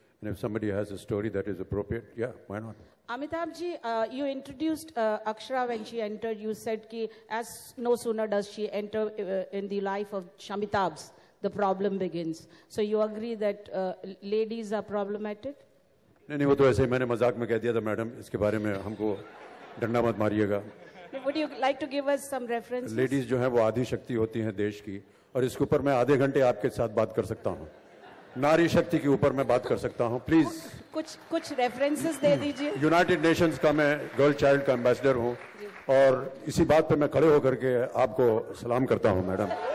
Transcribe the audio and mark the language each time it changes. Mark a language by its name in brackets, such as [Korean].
[English] And if somebody has a story that is appropriate, yeah, why not? Amitabh ji, you introduced Akshara when she entered. You said ki as no sooner does she enter in the life of Shamitabh's, the problem begins. So you agree that ladies are problematic? [Hindi] नहीं, वो तो ऐसे ही मैंने मजाक में कह दिया था मैडम, इसके बारे में हमको डंडा मत मारिएगा। [English] Would you like to give us some references? [Hindi] Ladies जो हैं वो आधी शक्ति होती हैं देश की, और इसके ऊपर मैं आधे घंटे आपके साथ बात कर सकता हूँ। नारी शक्ति के ऊपर मैं बात कर सकता हूँ। [English] please [Hindi] कुछ रेफरेंसेस दे दीजिए। यूनाइटेड नेशंस का मैं गर्ल चाइल्ड का एम्बेसडर हूँ, और इसी बात पे मैं खड़े होकर के आपको सलाम करता हूँ मैडम।